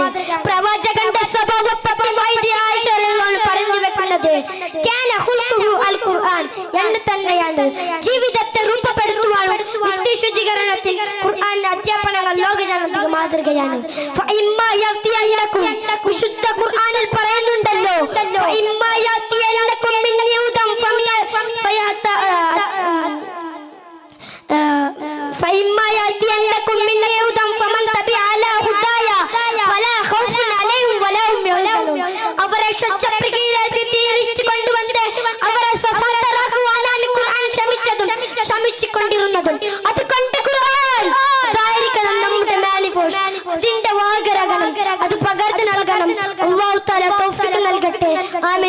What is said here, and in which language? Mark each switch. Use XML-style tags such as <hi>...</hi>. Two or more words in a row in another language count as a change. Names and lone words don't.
<ml>പ്രവാചകന്റെ സ്വഭാവപരമായി പറഞ്ഞു വെക്കുന്നത്</ml> <ar>كان خلقه القرآن</ar> <ml>എന്ന് തന്നെയാണ്. ജീവിതത്തെ രൂപപ്പെടുത്തുവാനും വ്യക്തി ശുദ്ധീകരണത്തിൽ ഖുർആൻ അധ്യാപനങ്ങൾ ലോകജനങ്ങൾക്ക് മാതൃകയാണ്.</ml> <ar>فإما يأتينكم</ar> <ml>വിശുദ്ധ ഖുർആനിൽ പറയുന്നുണ്ടല്ലോ,</ml> <ar>فإما يأتينكم مني هدى فإما يأتينكم مني هدى فمن تبع هدايا فلا خوف عليهم ولا هم يحزنون.</ar> <ml>അവരെ ശുദ്ധപ്രകൃതിയിലേക്ക് തിരിച്ചു കൊണ്ടുവന്ന് അവരെ സ്വതന്ത്രരാക്കുവാനാണ് ഖുർആൻ ശ്രമിച്ചുകൊണ്ടിരുന്നതും. അതുകൊണ്ട് ഖുർആൻ അതായിരിക്കണം നമ്മുടെ മാനിഫെസ്റ്റോ. അതിന്റെ വാഹകരാകണം, അത് പകർന്നു നൽകണം.</ml> <ar>الله تعالى</ar> <ml>തൗഫീഖ് നൽകട്ടെ. ആമീൻ.</ml>